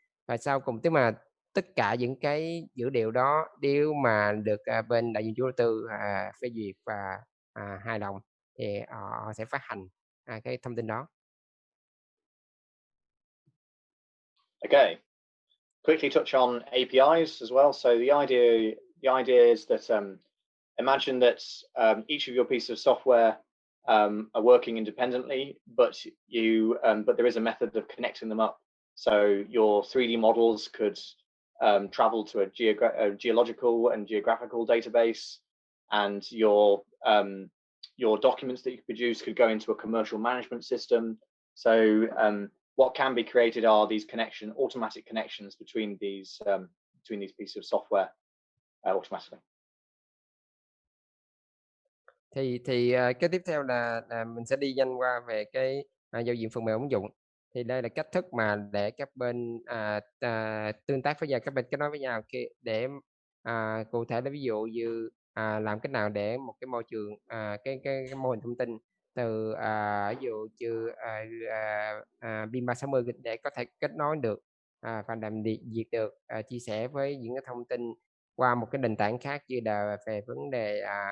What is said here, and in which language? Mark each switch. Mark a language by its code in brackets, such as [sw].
[vi] Và sau cùng, tức mà tất cả những cái dữ liệu đó nếu mà được bên đại diện chủ đầu tư phê duyệt và hài lòng thì họ sẽ phát hành cái thông tin đó. [en] Okay, quickly touch on APIs as well. So the idea is that imagine that each of your pieces of software are working independently, but there is a method of connecting them up. So your 3D models could travel to a geological and geographical database, and your documents that you produce could go into a commercial management system. So what can be created are these automatic connections between these pieces of software automatically. [vi] Thì cái tiếp theo là mình sẽ đi nhanh qua về cái giao diện phần mềm ứng dụng. Thì đây là cách thức mà để các bên tương tác với nhau, các bên kết nối với nhau để cụ thể là ví dụ như làm cách nào để một cái môi trường cái mô hình thông tin từ ví dụ như BIM-360 để có thể kết nối được và làm việc được chia sẻ với những cái thông tin qua một cái nền tảng khác, như là về vấn đề